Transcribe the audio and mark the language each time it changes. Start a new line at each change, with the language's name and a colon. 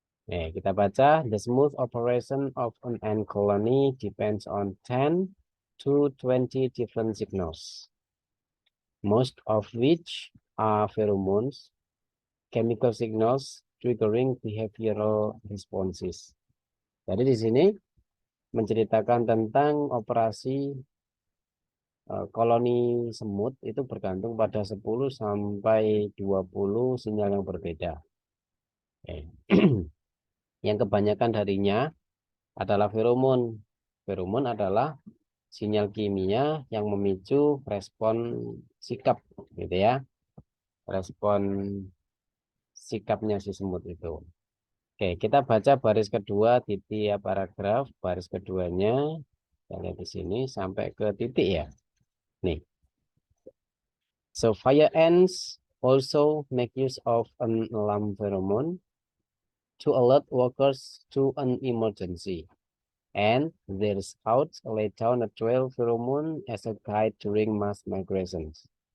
Indonesian: Kita baca,
English: the smooth operation of an ant colony depends on 10 to 20 different signals, most of which are pheromones, chemical signals triggering behavioral responses.
Indonesian: Jadi di sini menceritakan tentang operasi koloni semut itu bergantung pada 10 sampai 20 sinyal yang berbeda. Eh, Yang kebanyakan darinya adalah feromon. Feromon adalah sinyal kimia yang memicu respon sikap, gitu ya. Respon sikapnya si semut itu. Oke, kita baca baris kedua di tiap paragraf. Baris keduanya, kita lihat di sini sampai ke titik ya.
English: Nih, so fire ants also make use of an alarm pheromone to alert workers to an emergency. And their scouts lay down a trail pheromone as a guide during mass migrations.